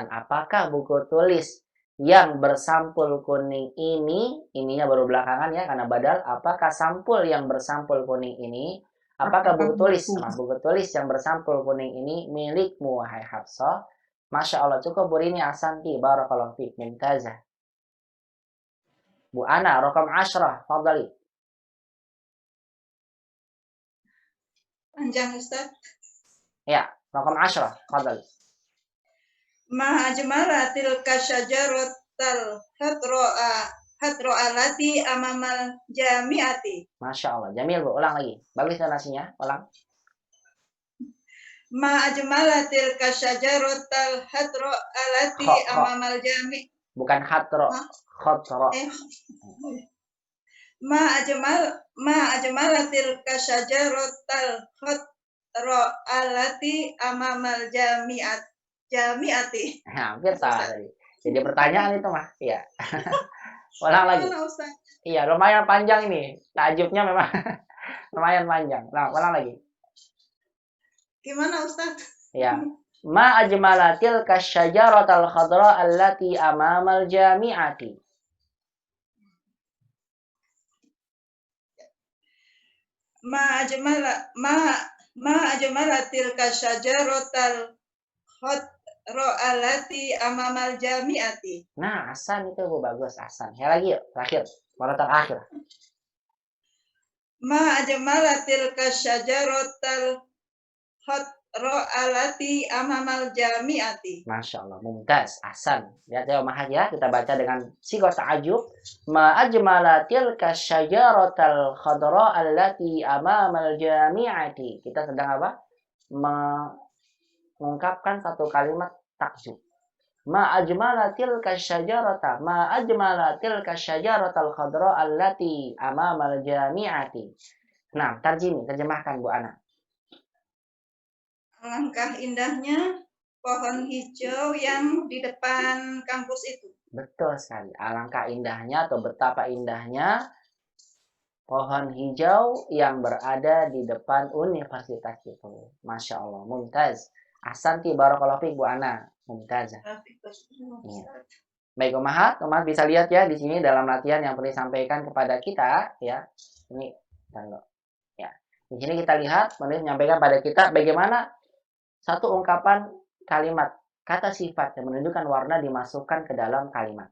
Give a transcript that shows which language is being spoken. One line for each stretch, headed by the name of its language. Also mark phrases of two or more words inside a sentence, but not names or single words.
Indonesian: Apakah buku tulis yang bersampul kuning ini, ininya baru belakangan ya, karena badal. Apakah sampul yang bersampul kuning ini, apakah buku tulis, buku tulis yang bersampul kuning ini milikmu, wahai Hafsah?
Arabic: ما شاء الله,
Indonesian: cukup Bu Rini,
Arabic: أحسنتِ، بارك الله فيك, mumtazah. Bu Ana, رقم 10، فضلاً.
Indonesian: Panjang Ustaz. Ya,
Arabic: رقم 10، فضلاً. ما أجمل تلك الشجرة الخضراء التي أمام الجامعة. ما شاء الله,
Indonesian: jamil Bu, ulang lagi. Bagus donasinya, ulang.
Arabic: ما أجمل تلك الشجرة الخضراء التي أمام الجامع'.
Indonesian: Bukan hadro, khadro.
Arabic: ما أجمل تلك الشجرة الخضراء التي أمام الجامعة.
Indonesian: Hampir salah tadi. Jadi pertanyaan itu mah, iya. Ulang lagi. Iya, lumayan panjang ini. Takjubnya memang lumayan panjang. Nah, ulang lagi. Gimana Ustaz? Iya.
Arabic: ما أجملتل كشجرة الخضراء التي أمام الجامعة. ما أجملتل كشجرة الخضراء التي أمام الجامعة.
Indonesian: Nah, Hasan itu Bu, bagus Hasan. Ya lagi yuk, terakhir. Mana terakhir?
Arabic: ما أجملتل كشجرة التي أمام الجامعة. ما شاء الله، ممتاز, Hasan.
Indonesian: Lihat ya Omah ya, kita baca dengan
Arabic: صيغة تعجب. ما أجملتل كشجرة الخضراء التي أمام الجامعة.
Indonesian: Kita sedang apa? Mengungkapkan satu kalimat takjub.
Arabic: ما أجملتل كشجرة، ما أجملتل كشجرة الخضراء التي أمام الجامعة.
Indonesian: Nah, terjemahkan Bu Ana. Alangkah indahnya pohon hijau yang di depan kampus itu. Betul sekali. Alangkah indahnya atau betapa indahnya pohon hijau yang berada di depan universitas itu.
Arabic: ما شاء الله, ممتاز. أحسنتِ، بارك الله فيك Bu Ana. Mumtazah.
Indonesian: Ya. Baik Umahat bisa lihat ya di sini dalam latihan yang perlu disampaikan kepada kita ya. Ini ya. Di sini kita lihat menyampaikan pada kita bagaimana satu ungkapan kalimat kata sifat yang menunjukkan warna dimasukkan ke dalam kalimat.